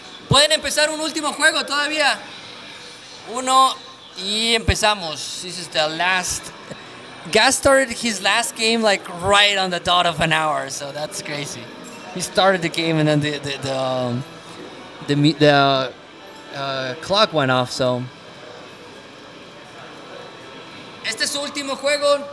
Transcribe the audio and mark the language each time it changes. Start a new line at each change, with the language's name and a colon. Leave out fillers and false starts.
Spanish: Pueden empezar un último juego todavía. 1 y empezamos.
English: This is the last. Gas started his last game like right on the dot of an hour, so that's crazy. He started the game and then the clock went off.
Spanish: So este es su último juego.